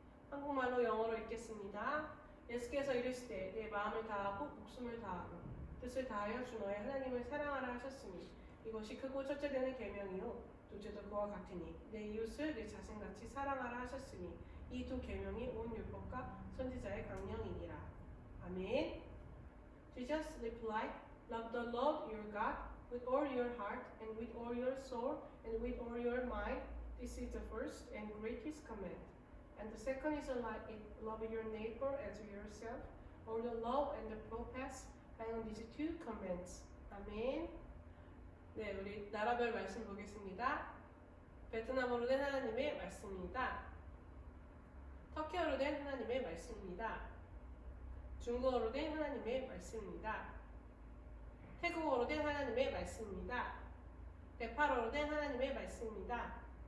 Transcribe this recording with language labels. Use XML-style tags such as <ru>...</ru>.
<ko>한국말로 영어로 읽겠습니다. 예수께서 이르시되 내 마음을 다하고 목숨을 다하고 뜻을 다하여 주 너의 하나님을 사랑하라 하셨으니 이것이 크고 첫째 되는 계명이요 둘째도 그와 같으니 내 이웃을 내 자신같이 사랑하라 하셨으니 이 두 계명이 온 율법과 선지자의 강령이니라. 아멘.</ko> <en>Jesus replied, Love the Lord your God with all your heart and with all your soul and with all your mind. This is the first and greatest command. And the second is like it, love your neighbor as yourself. All the law and the prophets hang on these two commands.</en> <ko>아멘. 네, 우리 나라별 말씀 보겠습니다. 베트남어로 된 하나님의 말씀입니다. 터키어로 된 하나님의 말씀입니다. 중국어로 된 하나님의 말씀입니다. 태국어로 된 하나님의 말씀입니다. 네팔어로 된 하나님의 말씀입니다.</ko>